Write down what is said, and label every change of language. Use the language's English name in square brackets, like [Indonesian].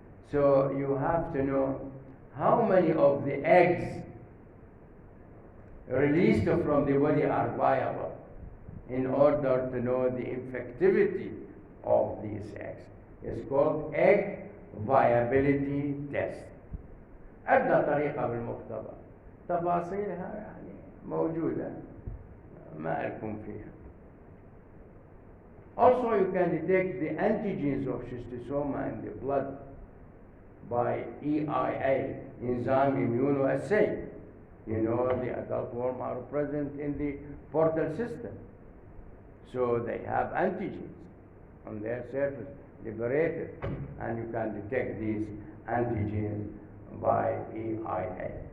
[English] So you have to know how many of the eggs released from the body are viable in order to know the infectivity of these eggs. It's called egg viability test. [Arabic] عندنا طريقة بالمختبر، تفاصيلها يعني موجودة، ما لكم فيها. [English] Also, you can detect the antigens of schistosoma in the blood by EIA, enzyme immunoassay. You know, the adult worm are present in the portal system. So they have antigens on their surface, liberated, and you can detect these antigens by EIA.